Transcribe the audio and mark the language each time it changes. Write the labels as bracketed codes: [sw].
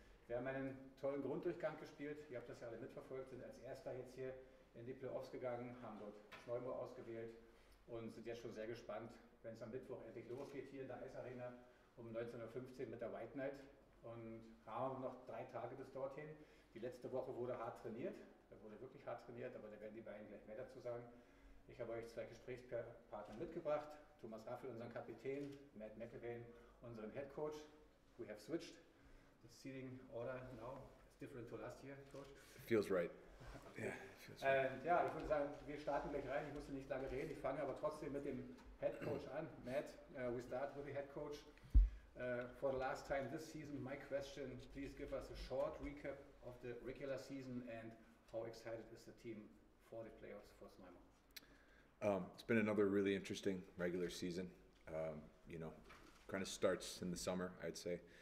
[de] Wir haben einen tollen Grunddurchgang gespielt, ihr habt das ja alle mitverfolgt, sind als Erster jetzt hier in die Playoffs gegangen, haben dort Stürmer ausgewählt und sind jetzt schon sehr gespannt, wenn es am Mittwoch endlich losgeht hier in der Eisarena um 19:15 Uhr mit der White Night. Und haben noch 3 Tage bis dorthin. Die letzte Woche wurde hart trainiert, da wurde wirklich hart trainiert, aber da werden die beiden gleich mehr dazu sagen. Ich habe euch 2 Gesprächspartner mitgebracht, Thomas Raffl, unseren Kapitän, Matt McIlvane, unseren Head Coach. [en] We have switched the seating order now. It's different to last year, Coach. Feels right. Yeah, feels right. [de] Ja, ich würde sagen, wir starten gleich rein. Ich musste nicht lange reden. Ich fange aber trotzdem mit dem Head Coach an. [en] Matt, we start with the Head Coach. For the last time this season, my question, please give us a short recap of the regular season and how excited is the team for the playoffs for Stürmer? It's been another really interesting regular season. Kind of starts in the summer, I'd say.